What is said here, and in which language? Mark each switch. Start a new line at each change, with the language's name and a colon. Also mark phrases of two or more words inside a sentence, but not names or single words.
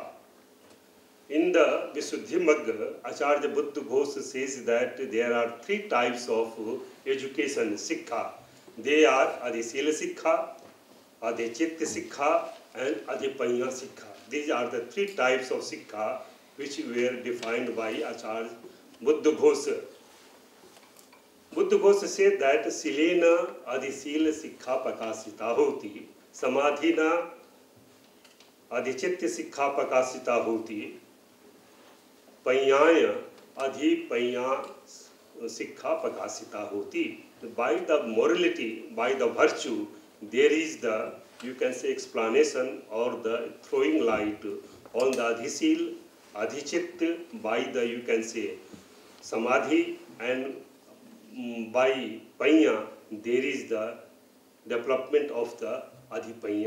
English: In the Visuddhimagga, Acharya Buddha Ghosh says that there are three types of education, Sikha. They are
Pali: Adhisila Sikha, Adhichitta Sikha,
English: and
Pali: Adhipanya Sikha.
English: These are the three types of Sikha which were defined by Acharya Buddha Ghosh. Buddha Ghosh said that
Pali: Silena Adhisila Sikha Pakasita Hoti, Samadhina Adhichitta Sikha Pakasita Hoti, Panyaya Adhipanya Sikha Pakasita Hoti.
English: By the morality, by the virtue, there is the, you can say, explanation or the throwing light on the Adhisil, Adhichit, by the, you can say, Samadhi, and by Panya, there is the development of the Adhipanya.